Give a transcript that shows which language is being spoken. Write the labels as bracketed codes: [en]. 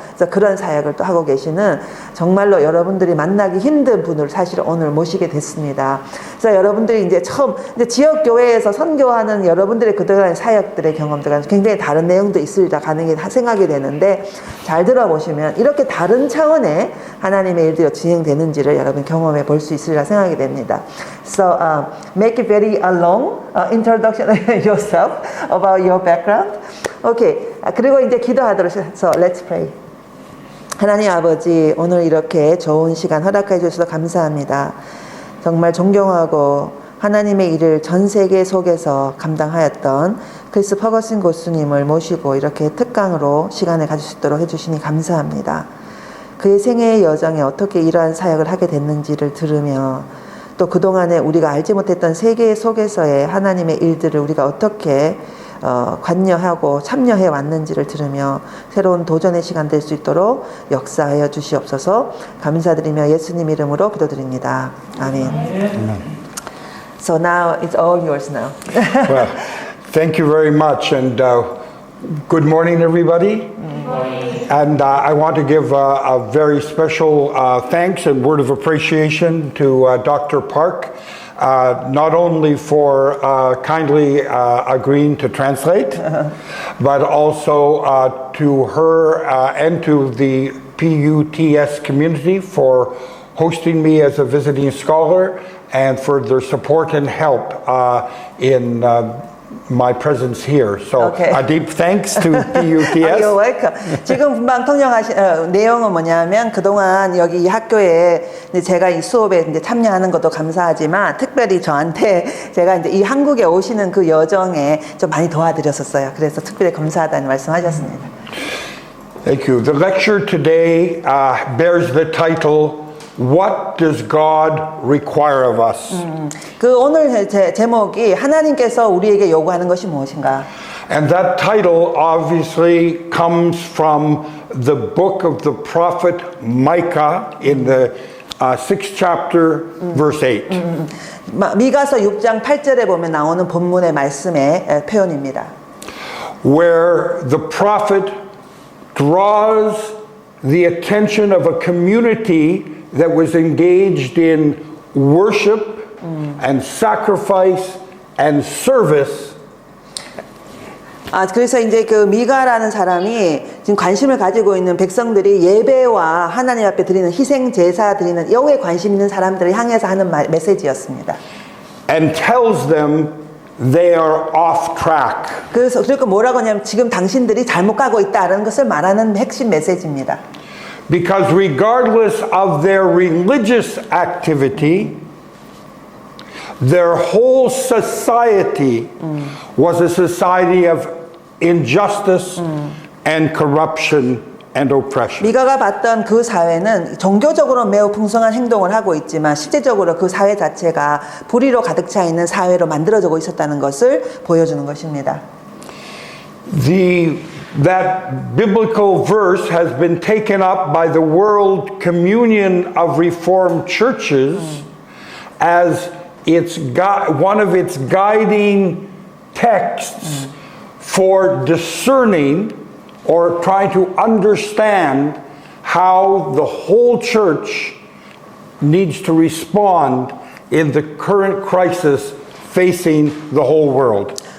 [ko] 그래서 그런 사역을 또 하고 계시는 정말로 여러분들이 만나기 힘든 분을 사실 오늘 모시게 됐습니다. 그래서 여러분들이 이제 처음 이제 지역 교회에서 선교하는 여러분들의 그동안의 사역들의 경험들과 굉장히 다른 내용도 있으리라 가능히 생각이 되는데 잘 들어보시면 이렇게 다른 차원의 하나님의 일들이 진행되는지를 여러분 경험해 볼 수 있으리라 생각이 됩니다. [en] So make it very long introduction yourself about your background. Okay. [ko] 그리고 이제 기도하도록 해서 [en] let's pray. [ko] 하나님 아버지, 오늘 이렇게 좋은 시간 허락해 주셔서 감사합니다. 정말 존경하고 하나님의 일을 전 세계 속에서 감당하였던 크리스 퍼거슨 교수님을 모시고 이렇게 특강으로 시간을 가질 수 있도록 해주시니 감사합니다. 그의 생애의 여정에 어떻게 이러한 사역을 하게 됐는지를 들으며 또 그동안에 우리가 알지 못했던 세계 속에서의 하나님의 일들을 우리가 어떻게 관여하고 참여해 왔는지를 들으며 새로운 도전의 시간 될 수 있도록 역사하여 주시옵소서. 감사드리며 예수님 이름으로 기도드립니다. [en] 아멘. So now it's all yours now. Well, thank you very much, and good morning, everybody. Good morning. And I want to give a very special thanks and word of appreciation to Dr. Park, not only for kindly agreeing to translate, but also to her and to the PUTS community for hosting me as a visiting scholar and for their support and help in my presence here. So Okay. a deep thanks to PUTS. You're welcome. [ko] 지금 금방 통역하신 내용은 뭐냐면 그동안 여기 이 학교에 이제 제가 이 수업에 이제 참여하는 것도 감사하지만 특별히 저한테 제가 이제 이 한국에 오시는 그 여정에 좀 많이 도와드렸었어요. 그래서 특별히 감사하다는 말씀하셨습니다. [en] Thank you. The lecture today bears the title, What does God require of us? [ko] 그 오늘 제목이 하나님께서 우리에게 요구하는 것이 무엇인가? [en] And that title obviously comes from the book of the prophet Micah in the 6th chapter, verse 8. [ko] 미가서 6장 8절에 보면 나오는 본문의 말씀의 표현입니다. [en] Where the prophet draws the attention of a community that was engaged in worship and sacrifice and service. [ko] 그래서 이제 그 미가라는 사람이 지금 관심을 가지고 있는 백성들이 예배와 하나님 앞에 드리는 희생 제사 드리는 여기에 관심 있는 사람들을 향해서 하는 메시지였습니다. [en] And tells them they are off track. [ko] 그러니까 뭐라고 하냐면 지금 당신들이 잘못 가고 있다는 것을 말하는 핵심 메시지입니다. [en] Because regardless of their religious activity, their whole society was a society of injustice and corruption and oppression. [ko] 미가가 봤던 그 사회는 종교적으로 매우 풍성한 행동을 하고 있지만 실제적으로 그 사회 자체가 불의로 가득 차 있는 사회로 만들어지고 있었다는 것을 보여주는 것입니다. [en] that biblical verse has been taken up by the World Communion of Reformed Churches as one of its guiding texts for discerning or trying to understand how the whole church needs to respond in the current crisis facing the whole world.